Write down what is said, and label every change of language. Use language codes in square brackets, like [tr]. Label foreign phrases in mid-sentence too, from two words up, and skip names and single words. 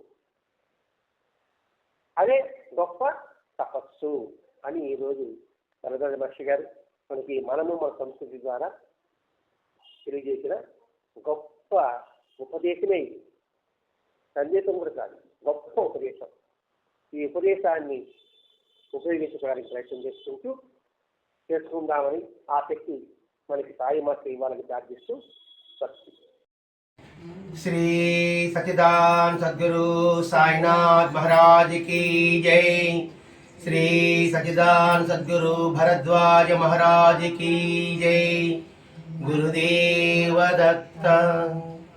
[te] అదే గొప్ప తపస్సు అని ఈరోజు వరదాన మహర్షి గారు మనకి మన సంస్కృతి ద్వారా తెలియజేసిన గొప్ప ఉపదేశమే ఇది. సందేశం కూడా కాదు, గొప్ప ఉపదేశం. ఈ ఉపదేశాన్ని ఉపయోగించుకోవడానికి ప్రయత్నం చేసుకుందామని ఆ శక్తి మనకి సాయి మాత్రం ఇవ్వాలని ప్రార్థిస్తూ స్వస్తి. [hi] श्री सच्चिदानंद सद्गुरु साईनाथ महाराज की जय। श्री सच्चिदानंद सद्गुरु भरद्वाज महाराज की जय। [mr] गुरुदेव दत्त।